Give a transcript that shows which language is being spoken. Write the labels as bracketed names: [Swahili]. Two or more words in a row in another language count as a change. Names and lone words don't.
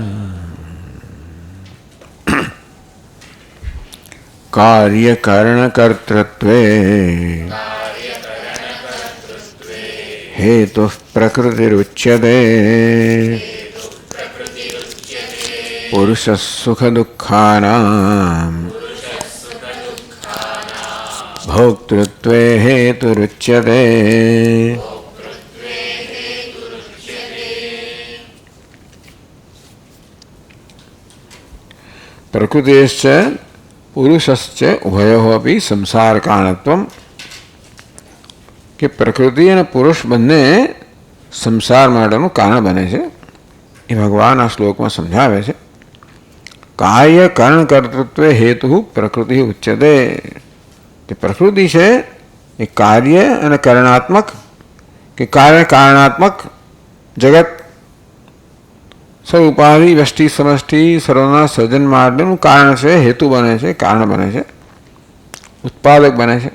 [Sanskrit] कार्यकरणकर्तृत्वे हेतुः प्रकृतिरुच्यते पुरुषः सुखदुःखानां भोक्तृत्वे हेतुरुच्यते। प्रकृतेश्च पुरुषश्च उभयोः अपि संसार कारणत्वं [Gujarati] કે પ્રકૃતિ અને પુરુષ બંને સંસાર માટેનું કારણ બને છે એ ભગવાન આ શ્લોકમાં સમજાવે છે. [Sanskrit] કાર્ય કરણ કર્તૃત્વે હેતુ પ્રકૃતિ ઉચ્યતે. [Gujarati] કે પ્રકૃતિ છે એ કાર્ય અને કરણાત્મક કે કાર્ય કારણાત્મક જગત સ્વરૂપાધિ વ્યષ્ટિ સમષ્ટિ સર્વના સર્જન માટેનું કારણ છે, હેતુ બને છે, કારણ બને છે, ઉત્પાદક બને છે.